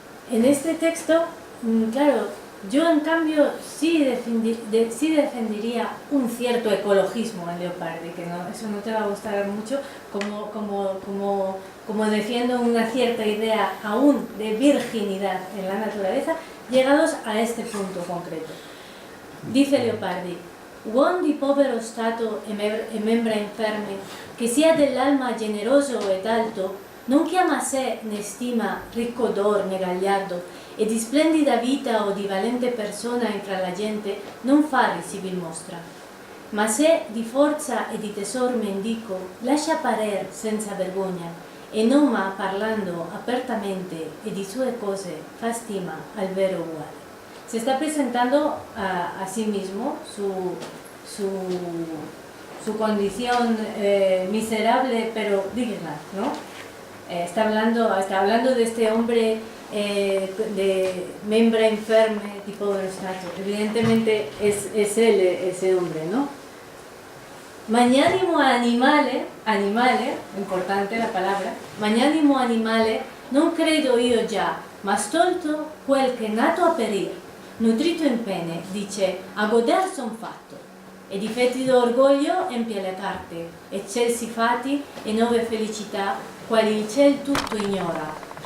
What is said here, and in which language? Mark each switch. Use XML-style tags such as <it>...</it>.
<es>En este texto, claro, yo en cambio sí defendería un cierto ecologismo en Leopardi, que no, eso no te va a gustar mucho, como defiendo una cierta idea aún de virginidad en la naturaleza, llegados a este punto concreto.</es> <it>Dice Leopardi: «Uom di povero stato e membra inferme, che sia dell'alma generoso ed alto, non chiama sé né stima ricco d'or né gagliardo, e di splendida vita o di valente persona intra la gente non fa risibil mostra. Ma se di forza e di tesor mendico lascia parer senza vergogna, e non ma parlando apertamente e di sue cose fa stima al vero uguale».</it> <es>Se está presentando a sí mismo su condición miserable pero digna, ¿no? Está hablando de este hombre de</es> <it>membra inferme di povero stato.</it> <es>Evidentemente es él ese hombre, ¿no?</es> <it>Magnanimo animale,</it> <es>importante la palabra,</es> <it>magnanimo animale, non credo io già, ma stolto quel che nato a perir, nutrito in pene, dice, a goder son fatto, e di fetido orgoglio empie le carte, eccelsi fati e nove felicità, quali il ciel tutto ignora.</it>